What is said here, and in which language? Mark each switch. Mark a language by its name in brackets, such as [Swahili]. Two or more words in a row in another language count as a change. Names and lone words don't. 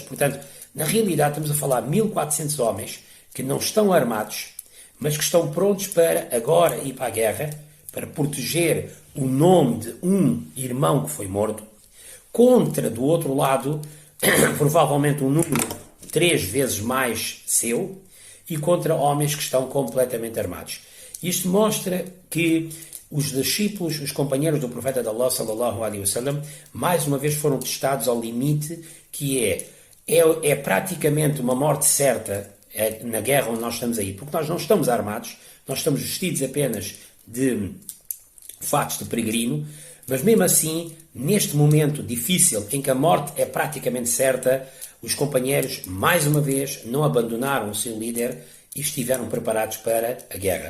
[Portuguese] Portanto, na realidade, estamos a falar de 1400 homens que não estão armados, mas que estão prontos para agora ir para a guerra, para proteger o nome de um irmão que foi morto, contra, do outro lado, provavelmente um número 3 vezes mais seu, e contra homens que estão completamente armados. Isto mostra que os discípulos, os companheiros do profeta de Allah, [Arabic] صلى الله عليه وسلم, [Portuguese] mais uma vez foram testados ao limite, que é praticamente uma morte certa na guerra onde nós estamos aí, porque nós não estamos armados, nós estamos vestidos apenas de fatos de peregrino, mas mesmo assim, neste momento difícil em que a morte é praticamente certa, os companheiros, mais uma vez, não abandonaram o seu líder e estiveram preparados para a guerra.